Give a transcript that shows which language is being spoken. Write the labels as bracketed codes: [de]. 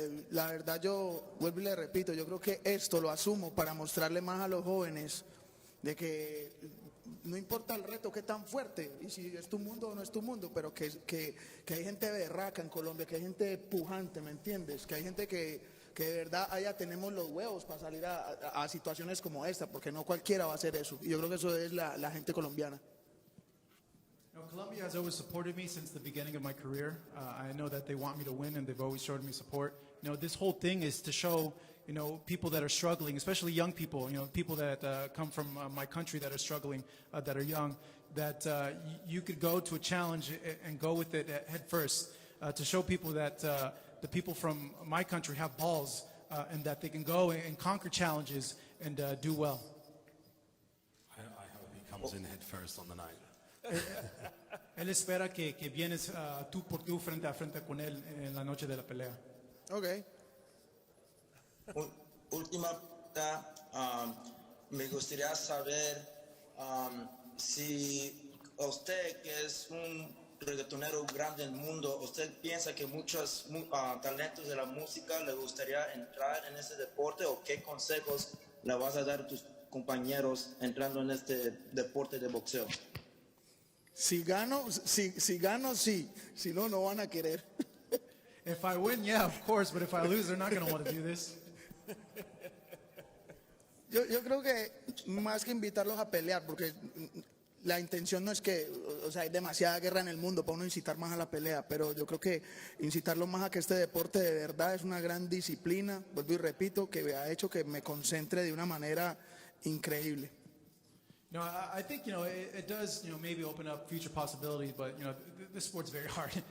[es] La verdad yo vuelvo y le repito, yo creo que esto lo asumo para mostrarle más a los jóvenes de que no importa el reto que tan fuerte y si es tu mundo o no es tu mundo, pero que hay gente berraca en Colombia, que hay gente pujante, ¿me entiendes? Que hay gente que de verdad allá tenemos los huevos para salir a situaciones como esta, porque no cualquiera va a hacer eso. Y yo creo que eso es la gente colombiana. [en] Colombia has always supported me since the beginning of my career. I know that they want me to win, and they've always showed me support. This whole thing is to show, people that are struggling, especially young people, people that come from my country that are struggling, that are young, that you could go to a challenge and go with it head first, to show people that the people from my country have balls and that they can go and conquer challenges and do well. I hope he comes in head first on the night. [es] Él espera que vienes tú por tú frente a frente con él en la noche de la pelea. [en] Okay. [es] Última pregunta, me gustaría saber si usted, que es un reggaetonero grande en el mundo, ¿usted piensa que muchos talentos de la música le gustaría entrar en ese deporte o qué consejos le vas a dar a tus compañeros entrando en este deporte de boxeo? Si gano, sí. Si no, no van a querer. [en] If I win, yeah, of course, but if I lose, they're not going to want to do this. [es] Yo creo que más que invitarlos a pelear, porque la intención no es que, hay demasiada guerra en el mundo para uno incitar más a la pelea, pero yo creo que incitarlos más a que este deporte de verdad es una gran disciplina, vuelvo y repito, que ha hecho que me concentre de una manera increíble. [en] I think, it does, maybe open up future possibilities, but, this sport's very hard.